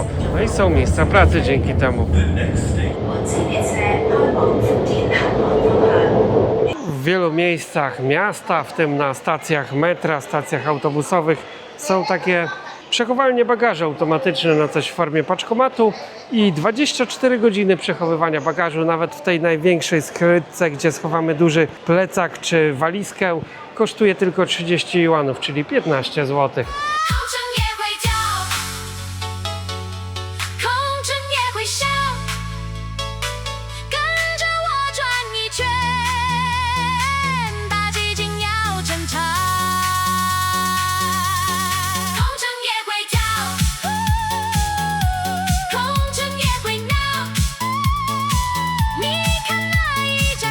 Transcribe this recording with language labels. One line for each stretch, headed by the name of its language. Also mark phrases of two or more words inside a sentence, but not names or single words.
Polish: No i są miejsca pracy dzięki temu. W wielu miejscach miasta, w tym na stacjach metra, stacjach autobusowych, są takie przechowalnie bagaży automatyczne na coś w formie paczkomatu i 24 godziny przechowywania bagażu, nawet w tej największej skrytce, gdzie schowamy duży plecak czy walizkę, kosztuje tylko 30 juanów, czyli 15 zł.
Chinese: 空城也会叫，空城也会笑，跟着我转一圈，大寂静要争吵。空城也会跳，空城也会闹，你看那一